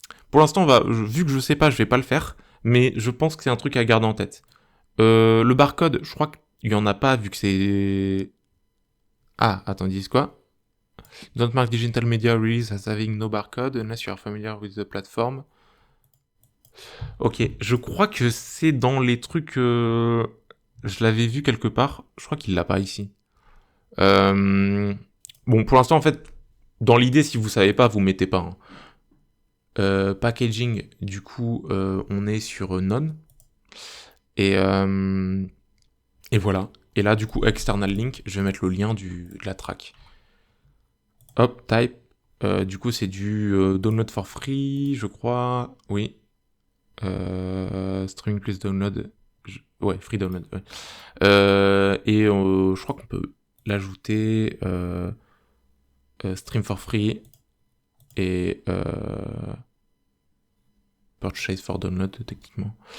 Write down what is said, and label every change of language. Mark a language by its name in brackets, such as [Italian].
[French] Pour l'instant, vu que je sais pas, je vais pas le faire, mais je pense que c'est un truc à garder en tête. Le barcode, je crois qu'il y en a pas vu que c'est... Ah, attends, ils disent quoi? [English] Don't mark digital media release as having no barcode unless you are familiar with the platform. [French] Ok, je crois que c'est dans les trucs... Je l'avais vu quelque part, je crois qu'il l'a pas ici. Bon, pour l'instant, en fait, dans l'idée, si vous savez pas, vous mettez pas. Hein. Packaging, du coup, on est sur None. Et voilà. Et là, du coup, external link, je vais mettre le lien de la track. Hop, type. Du coup, c'est du download for free, je crois. Oui. Streaming plus download. Ouais, free download. Ouais. Et je crois qu'on peut l'ajouter. [English] Stream for free. [French] Et purchase for download, techniquement.